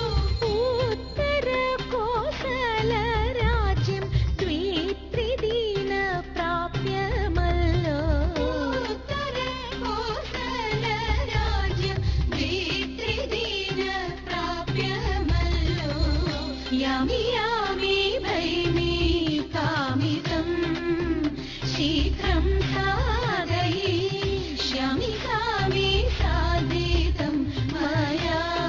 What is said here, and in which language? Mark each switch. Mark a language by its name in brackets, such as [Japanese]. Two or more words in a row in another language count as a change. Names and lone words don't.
[Malayalam] ഉത്തര കോസല രാജ്യം ദ്വിത്രിദിന പ്രാപ്യമല്ലോ। ഉത്തര കോസല രാജ്യം ദ്വിത്രിദിന പ്രാപ്യമല്ലോ। [Sanskrit] यामि यामि भैमि कामितं शीघ्रं साधयिष्यामि सामि साधितं मया।